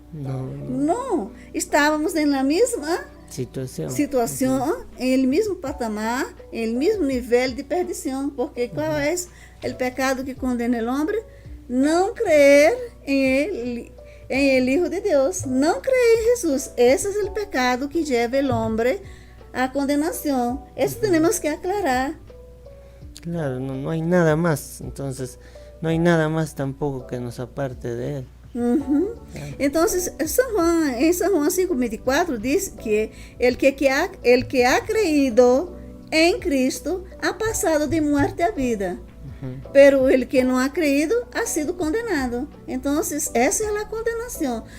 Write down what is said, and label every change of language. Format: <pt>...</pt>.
<pt>Não, estávamos na mesma situação, em mesmo patamar, em mesmo nível de perdição, porque qual é o pecado que condena o homem? Não crer em</pt> <es>el Hijo</es> <pt>de Deus, não crer em Jesus. Esse é o pecado que leva o homem à condenação. Isso temos que aclarar.</pt> <es>Claro, no hay nada más, entonces no hay nada más tampoco que nos aparte de él.</es> <pt>Então, em São João 5:24 diz que</pt> <es>el que ha creído</es> <pt>em Cristo ha passado</pt> <es>de muerte a vida. Pero el que não ha creído ha sido condenado.</es> <pt>Então, essa é a condenação.</pt>